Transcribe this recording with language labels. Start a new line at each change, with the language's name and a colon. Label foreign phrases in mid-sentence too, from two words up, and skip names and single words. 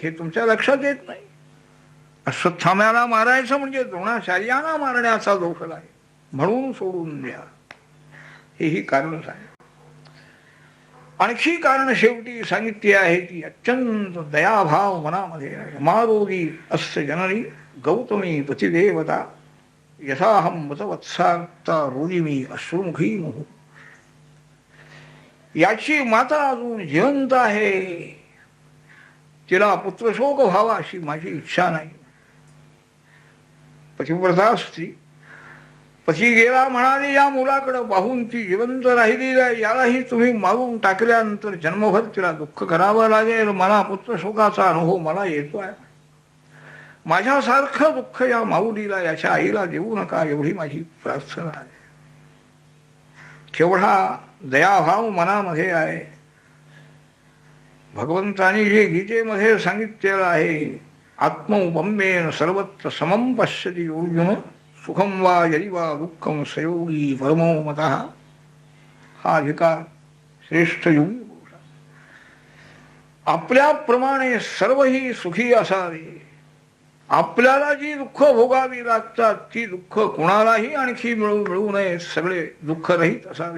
Marathi: हे तुमच्या लक्षात येत नाही. अश्वत्थाम्याला मारायचं म्हणजे द्रोणाचार्यांना मारण्याचा दोष आहे, म्हणून सोडून द्या. हेही कारण सांगितलं. आणखी कारण शेवटी सांगितली आहे ती अत्यंत दयाभाव मनामध्ये आहे.
Sanskrit: मारोगी अस्य जननी गौतमी पतिदेवता यथाहम मतवत्सार्ता रोदिमी अश्रुमुखी मोह.
Marathi: याची माता अजून जिवंत आहे. तिला पुत्रशोक व्हावा अशी माझी इच्छा नाही. पतिव्रता स्त्री पती गेला म्हणाली या मुलाकडे पाहून ती जिवंत राहिलेली आहे, यालाही तुम्ही मारून टाकल्यानंतर जन्मभर तिला दुःख करावं लागेल. मला पुत्रशोकाचा अनुभव मला येतोय. माझ्यासारखं दुःख या माऊलीला, याच्या आईला देऊ नका, एवढी माझी प्रार्थना आहे. केवढा दयाभाव मनामध्ये आहे. भगवंतानी जे गीतेमध्ये सांगितलेलं आहे,
Sanskrit: आत्मौपम्येन सर्वत्र समं पश्यति अर्जुन, सुखम वा यदि वा दुःखम सयोगी परमो मतः.
Marathi: हा अधिकार श्रेष्ठ योगी पुरुषा. आपल्याप्रमाणे सर्वही सुखी असावे. आपल्याला जी दुःख भोगावी लागतात ती दुःख कुणालाही आणखी मिळू नये. सगळे दुःख रहित असावे.